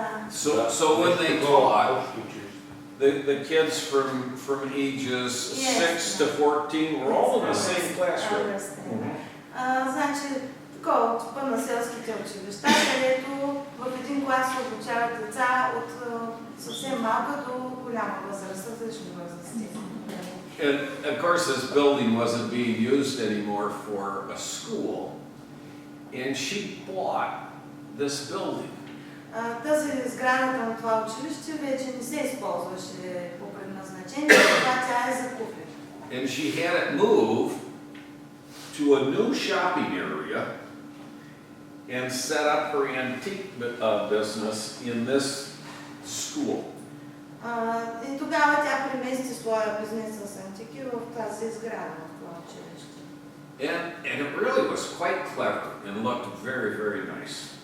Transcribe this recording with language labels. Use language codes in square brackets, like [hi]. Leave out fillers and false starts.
[en] So when they taught, the kids from ages 6 to 14 were all in the same classroom. [bg] Значи, такова типа на селските училища, където в един клас се обучават деца от съвсем малка до голяма възраст, различни възрасти. [en] And of course this building wasn't being used anymore for a school, and she bought this building. [bg] Тази сградата на това училище вече не се използваше по предназначение, това тя е закупи. [en] And she had it moved to a new shopping area and set up her antique business in this school. [bg] И тогава тя премести своя бизнес с антики в тази сграда, в това училище. [en] And it really was quite clever and looked very, very nice.